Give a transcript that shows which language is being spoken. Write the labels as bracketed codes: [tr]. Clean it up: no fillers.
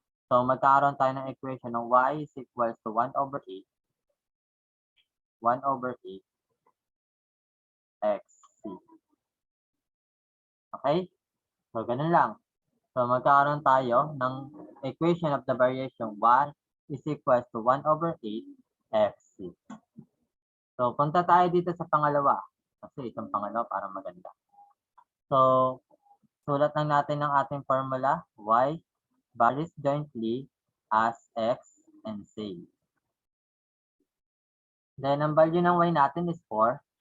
[tl] So, magkakaroon tayo ng equation ng [en] y is equal to 1 over 8 xc. [tl] Okay? So, ganun lang. So, magkakaroon tayo ng [en] equation of the variation y is equal to 1 over 8 xc. [tl] So, punta tayo dito sa pangalawa. Kasi itong pangalawa para maganda. So, sulat lang natin ang ating formula. [en] Y varies jointly as x and c. Then, ang value ng y natin is 4.